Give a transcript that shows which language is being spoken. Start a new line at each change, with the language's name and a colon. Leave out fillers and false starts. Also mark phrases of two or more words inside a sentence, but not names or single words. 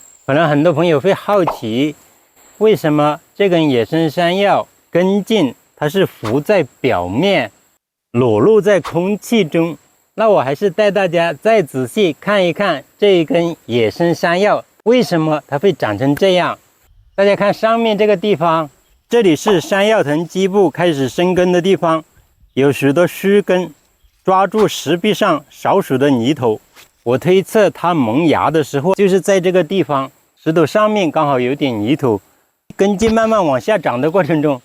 Chinese: 可能很多朋友會好奇，為什麼這根野生山藥根莖它是浮在表面，裸露在空氣中？那我還是帶大家再仔細看一看這一根野生山藥，為什麼它會長成這樣？大家看上面這個地方，這裡是山藥藤基部開始生根的地方，有許多鬚根抓住石壁上少數的泥頭。我推測它萌芽的時候就是在這個地方，石頭上面剛好有點泥頭，根莖慢慢往下長的過程中，